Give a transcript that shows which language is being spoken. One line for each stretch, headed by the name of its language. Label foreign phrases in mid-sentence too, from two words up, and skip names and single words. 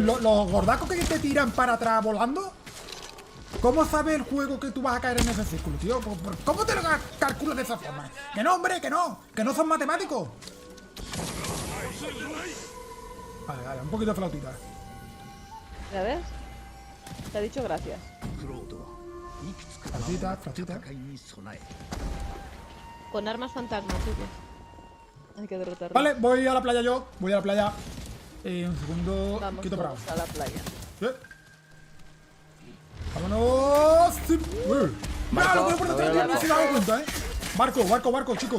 Spanish: Los gordacos que te tiran para atrás volando, ¿cómo sabe el juego que tú vas a caer en ese círculo, tío? ¿Cómo te lo calculas de esa forma? Que no, hombre, que no son matemáticos. Vale, vale, un poquito de flautita. ¿Ya ves? Te ha dicho gracias.
Japanese: クロードはいくつかの
Spanish: Flautita, flautita.
Japanese: 戦いに備え
Spanish: Con armas fantasmas, chicos. Hay que derrotarlo. Vale, voy a la playa yo. Voy a la playa. Un segundo. Vamos Quito bravo. todos a la playa. Vámonos. Sí. Barco, Lo voy a poner me voy al otra vez, no barco. se me ha dado cuenta, Barco, chicos.